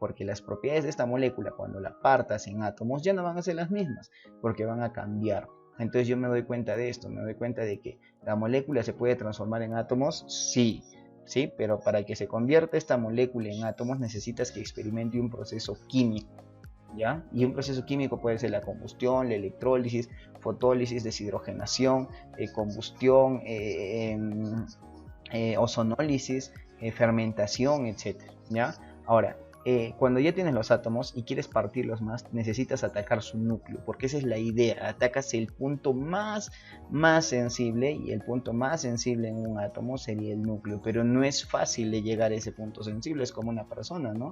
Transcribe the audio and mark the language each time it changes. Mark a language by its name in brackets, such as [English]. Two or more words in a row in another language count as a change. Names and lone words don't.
[Spanish] Porque las propiedades de esta molécula, cuando la partas en átomos, ya no van a ser las mismas, porque van a cambiar. Entonces yo me doy cuenta de esto, me doy cuenta de que la molécula se puede transformar en átomos, sí, ¿sí? Pero para que se convierta esta molécula en átomos necesitas que experimente un proceso químico, ¿ya? Y un proceso químico puede ser la combustión, la electrólisis, fotólisis, deshidrogenación, combustión, ozonólisis, fermentación, etcétera, ¿ya? Ahora, cuando ya tienes los átomos y quieres partirlos más, necesitas atacar su núcleo, porque esa es la idea. Atacas el punto más sensible, y el punto más sensible en un átomo sería el núcleo, pero no es fácil de llegar a ese punto sensible, es como una persona, ¿no?